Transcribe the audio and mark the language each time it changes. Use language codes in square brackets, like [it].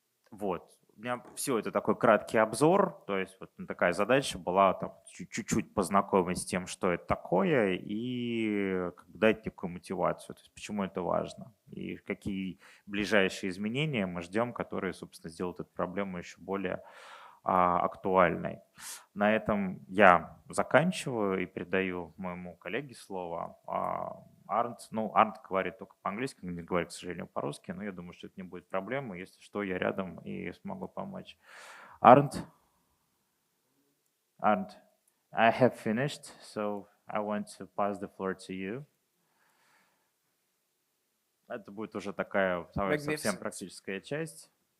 [ru] Вот. У меня все это такой краткий обзор, то есть вот такая задача была там чуть-чуть познакомить с тем, что это такое, и как бы дать некую мотивацию, то есть почему это важно, и какие ближайшие изменения мы ждем, которые, собственно, сделают эту проблему еще более актуальной. На этом я заканчиваю и передаю моему коллеге слово. Арнт, Арнт говорит только по-английски, не говорит, к сожалению, по-русски, но я думаю, что это не будет проблемой. Если что, я рядом и смогу помочь. [en] Арнт, I have finished, so I want to pass the floor to you. [ru] Это будет уже такая совсем практическая часть.